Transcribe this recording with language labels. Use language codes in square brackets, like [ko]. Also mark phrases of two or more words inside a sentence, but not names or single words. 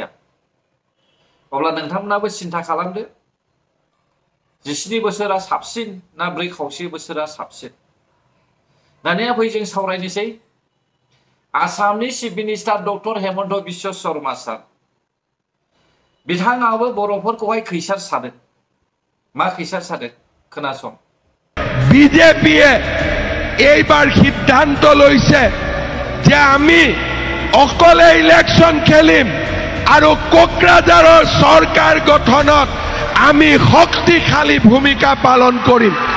[brx] अब्ला नोंथांमोनाबो सिन्था खालामदो, 17 बोसोरा साबसिन ना 4 खावसे बोसोरा साबसिन? दानिया फै जों सावरायनोसै आसामनि [en] chief minister doctor [brx] हेमन्त बिश्व शर्मा सार। बिथाङाबो बर'फोरखौहाय खैसार सादों। मा खैसार सादों? खोनासं। [as] বিজেপিয়ে এইবার সিদ্ধান্ত লৈছে যে আমি অকলে ইলেকশন খেলিম, আৰু কোকৰাঝাৰৰ চৰকাৰ গঠনত আমি শক্তিশালী ভূমিকা পালন কৰিম।